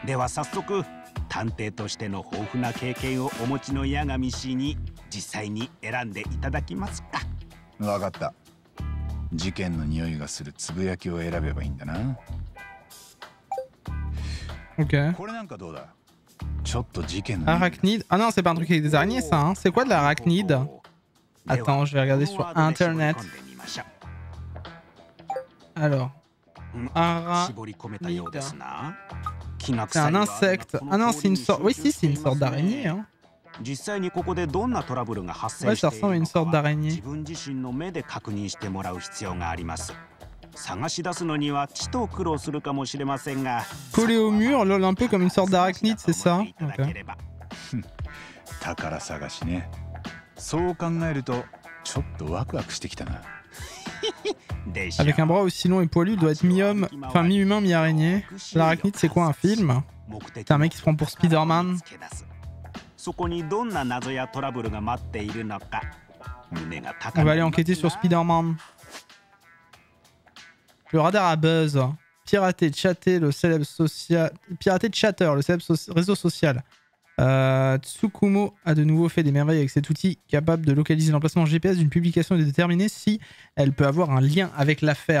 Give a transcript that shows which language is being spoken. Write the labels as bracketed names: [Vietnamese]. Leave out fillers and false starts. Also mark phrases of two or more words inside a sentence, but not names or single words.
[Japanese] では早速探偵としての豊富な経験をお持ちの八神氏に実際に選んでいただきますか。わかった。事件の匂いがするつぶやきを選べばいいんだな。 Ok. これなんかどうだ？ちょっと事件の。 [French] Arachnide. Ah non, c'est pas un truc avec des araignées, ça. Hein. C'est quoi de l'arachnide? Attends, je vais regarder sur internet. Alors, arachnide. C'est un insecte. Ah non, c'est une sorte. Oui, si, c'est une sorte d'araignée. Hein. [Japanese] 実際にここでどんなトラブルが発生しているのかは自分自身の目で確認してもらう必要があります。探し出すのにはちと苦労するかもしれませんが。 [French] Collé au mur, lol, un peu comme une sorte d'arachnide, c'est ça? Okay. [Japanese] 宝探しね。そう考えるとちょっとワクワクしてきたな。 [French] Avec un bras aussi long et poilu, doit être mi-homme, enfin mi-humain, mi-araignée. L'arachnide, c'est quoi, un film? C'est un mec qui se prend pour Spider-Man. [Japanese] そこにどんな謎やトラブルが待っているのか。胸が高い。 [French] On va aller enquêter sur Spider-Man. Le radar à buzz. Pirater, chatter, le célèbre social. Pirater Chatter, le célèbre réseau social. Tsukumo a de nouveau fait des merveilles avec cet outil capable de localiser l'emplacement GPS d'une publication et de déterminer si elle peut avoir un lien avec l'affaire.